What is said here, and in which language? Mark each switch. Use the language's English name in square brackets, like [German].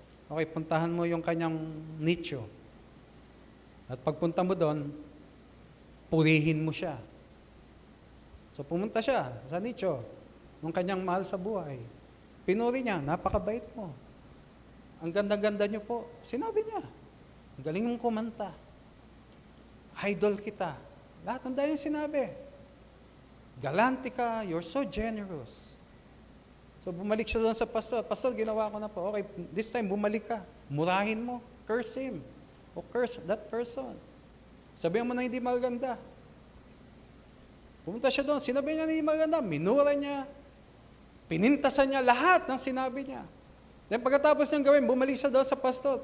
[Filipino] Okay, puntahan mo yung kanyang nicho. At pagpunta mo doon, purihin mo siya. So pumunta siya sa nicho ng kanyang mahal sa buhay. Pinuri niya, napakabait mo. Ang ganda-ganda niyo po. Sinabi niya, ang galing mong kumanta. Idol kita. Lahat ng dahil sinabi. Galante ka, [English] you're so generous. [Filipino] So bumalik siya doon sa pastor. Pastor, ginawa ko na po. Okay, this time bumalik ka. Murahin mo. [English] Curse him. [Filipino] O [English] curse that person. [Filipino] Sabihan mo na hindi maganda. Pumunta siya doon. Sinabi niya na hindi maganda. Minura niya. Pinintasan niya lahat ng sinabi niya. Then pagkatapos niyang gawin, bumalik siya doon sa pastor.